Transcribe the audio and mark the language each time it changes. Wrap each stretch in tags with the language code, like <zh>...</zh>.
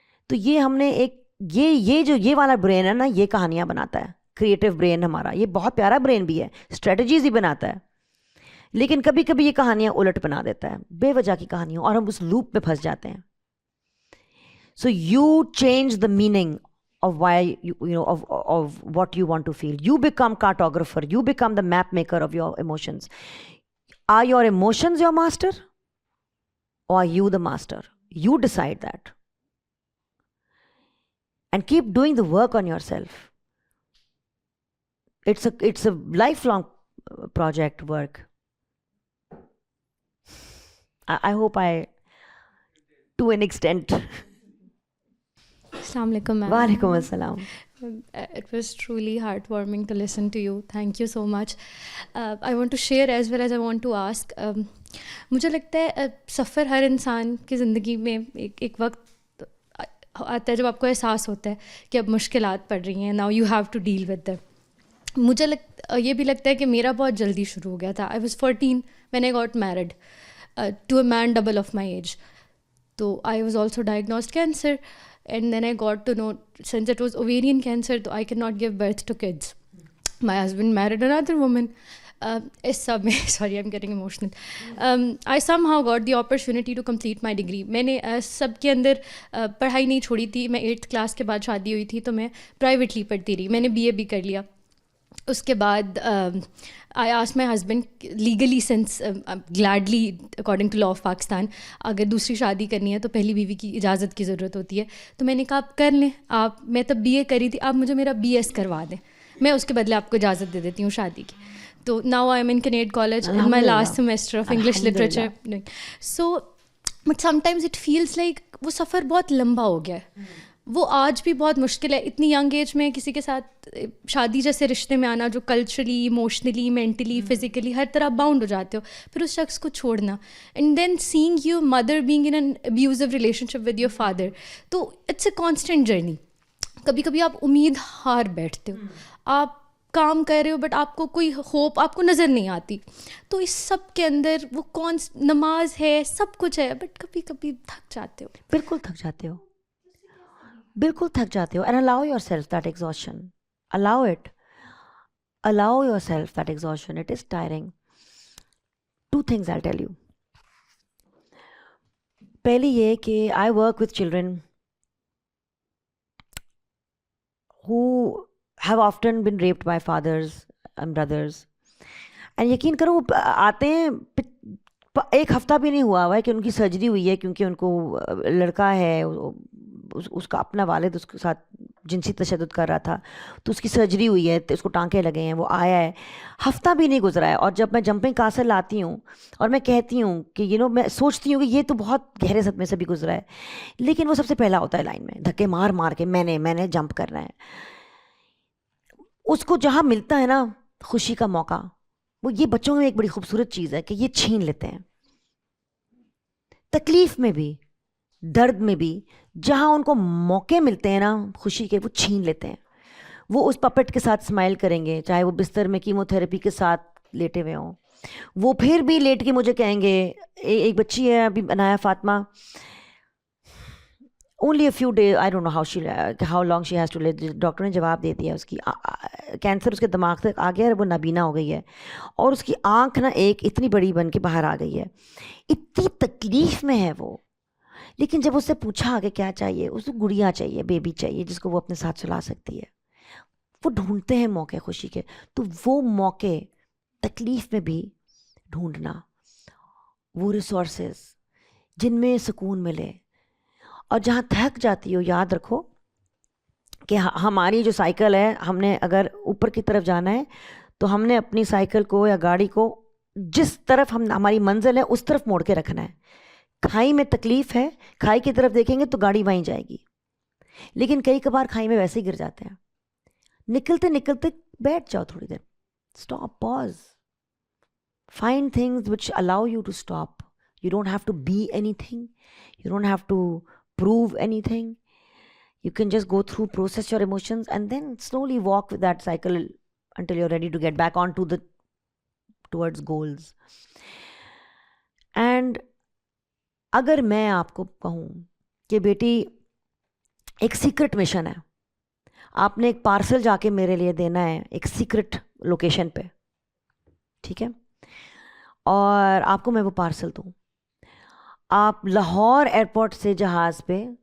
<ur>تو یہ ہم نے ایک یہ والا برین ہے نا, یہ کہانیاں بناتا ہے. کریٹو برین ہمارا یہ بہت پیارا برین بھی ہے, اسٹریٹجیز ہی بناتا ہے, لیکن کبھی کبھی یہ کہانیاں الٹ بنا دیتا ہے, بے وجہ کی کہانیوں, اور ہم اس لوپ میں پھنس جاتے ہیں.</ur> <en>So you change the meaning of why of what you want to feel. You become cartographer, you become the map maker of your emotions. Are your emotions your master, or are you the master? You decide that, and keep doing the work on yourself. It's a lifelong project work. I hope I, to an extent. Assalamu alaikum, ma'am. Walaikum assalam. It was truly heartwarming to listen to you. Thank you so much. I want to share as well as I want to ask.</en> <ur>مجھے لگتا ہے سفر ہر انسان کی زندگی میں ایک وقت آتا ہے جب آپ کو احساس ہوتا ہے کہ اب مشکلات پڑ رہی ہیں.</ur> <en>Now you have to deal with them.</en> <ur>مجھے یہ بھی لگتا ہے کہ میرا بہت جلدی شروع ہو گیا تھا.</ur> <en>I was 14 when I got married to a man double of my age. So I was also diagnosed cancer. And then I got to know, since it was ovarian cancer, so I cannot give birth to kids. My husband married another woman. Sorry, I'm getting emotional. I somehow got the opportunity to complete my degree.</en> <ur>میں نے سب کے اندر پڑھائی نہیں چھوڑی تھی. میں 8th class کے بعد شادی ہوئی تھی تو میں پرائیویٹلی پڑھتی رہی. میں نے BA بھی کر لیا. اس کے بعد</ur> <en>I asked my husband legally, since gladly according to law of Pakistan,</en> <ur>اگر دوسری شادی کرنی ہے تو پہلی بیوی کی اجازت کی ضرورت ہوتی ہے. تو میں نے کہا آپ کر لیں. میں تب BA کری تھی, آپ مجھے میرا BS کروا دیں, میں اس کے بدلے آپ کو اجازت دے دیتی ہوں شادی کی.</ur> <en>تو now I am in Kinnaird College in my last semester of English literature. So but sometimes it feels like</en> <ur>وہ سفر بہت لمبا ہو گیا ہے. وہ آج بھی بہت مشکل ہے اتنی ینگ ایج میں کسی کے ساتھ شادی جیسے رشتے میں آنا جو کلچرلی, ایموشنلی, مینٹلی, فزیکلی ہر طرح باؤنڈ ہو جاتے ہو, پھر اس شخص کو چھوڑنا.</ur> <en>And then seeing your mother being in an abusive relationship with your father.</en> <ur>تو</ur> <en>It's a constant journey.</en> <ur>کبھی کبھی آپ امید ہار بیٹھتے ہو, آپ کام کر رہے ہو بٹ آپ کو کوئی ہوپ آپ کو نظر نہیں آتی. تو اس سب کے اندر وہ نماز ہے, سب کچھ ہے, بٹ کبھی کبھی تھک جاتے ہو. بالکل تھک جاتے ہو, بالکل تھک جاتے ہو.</ur> <en>And allow yourself that exhaustion. allow it. allow yourself that exhaustion. It is tiring. 2 things I'll tell you.</en> <ur>پہلی یہ کہ</ur> <en>I work with children who have often been raped by fathers and brothers.</en> <ur>And یقین کرو وہ آتے ہیں, 1 ہفتہ بھی نہیں ہوا ہے کہ ان کی سرجری ہوئی ہے کیونکہ ان کو لڑکا ہے, اس کا اپنا والد اس کے ساتھ جنسی تشدد کر رہا تھا, تو اس کی سرجری ہوئی ہے, اس کو ٹانکے لگے ہیں, وہ آیا ہے, ہفتہ بھی نہیں گزرا ہے. اور جب میں جمپنگ کاسل لاتی ہوں اور میں کہتی ہوں کہ میں سوچتی ہوں کہ یہ تو بہت گہرے صدمے سے بھی گزرا ہے, لیکن وہ سب سے پہلا ہوتا ہے لائن میں, دھکے مار مار کے میں نے جمپ کرنا ہے. اس کو جہاں ملتا ہے نا خوشی کا موقع, وہ یہ بچوں میں ایک بڑی خوبصورت چیز ہے کہ یہ چھین لیتے ہیں. تکلیف میں بھی, درد میں بھی, جہاں ان کو موقع ملتے ہیں نا خوشی کے, وہ چھین لیتے ہیں. وہ اس پپٹ کے ساتھ اسمائل کریں گے, چاہے وہ بستر میں کیمو تھراپی کے ساتھ لیٹے ہوئے ہوں, وہ پھر بھی لیٹ کے مجھے کہیں گے. ایک بچی ہے ابھی بنایا Fatima,</ur> <en>only a few days, I don't know how long she has to live.</en> <ur>Doctor نے جواب دے دیا, اس کی کینسر اس کے دماغ تک آ گیا ہے, وہ نابینا ہو گئی ہے, اور اس کی آنکھ نا ایک اتنی بڑی بن کے باہر آ گئی ہے. اتنی تکلیف میں ہے وہ. لیکن جب اس سے پوچھا کہ کیا چاہیے, اس کو گڑیا چاہیے, بیبی چاہیے جس کو وہ اپنے ساتھ سلا سکتی ہے. وہ ڈھونڈتے ہیں موقع خوشی کے. تو وہ موقع تکلیف میں بھی ڈھونڈنا, وہ ریسورسز جن میں سکون ملے. اور جہاں تھک جاتی ہو, یاد رکھو کہ ہماری جو سائیکل ہے, ہم نے اگر اوپر کی طرف جانا ہے تو ہم نے اپنی سائیکل کو یا گاڑی کو جس طرف ہماری منزل ہے اس طرف موڑ کے رکھنا ہے. کھائی میں تکلیف ہے, کھائی کی طرف دیکھیں گے تو گاڑی وہیں جائے گی, لیکن کئی کبھار کھائی میں ویسے ہی گر جاتے ہیں. نکلتے نکلتے بیٹھ جاؤ تھوڑی دیر,</ur> <en>Stop, pause, find things which allow you to stop. You don't have to be anything, you don't have to prove anything. You can just go through, process your emotions, and then slowly walk with that cycle until you're ready to get back onto towards goals.</en> <ur>And اگر میں آپ کو کہوں کہ بیٹی ایک secret mission ہے, آپ نے ایک پارسل جا کے میرے لیے دینا ہے ایک سیکرٹ لوکیشن پہ, ٹھیک ہے, اور آپ کو میں وہ پارسل دوں. آپ لاہور ایئرپورٹ سے جہاز پہ</ur>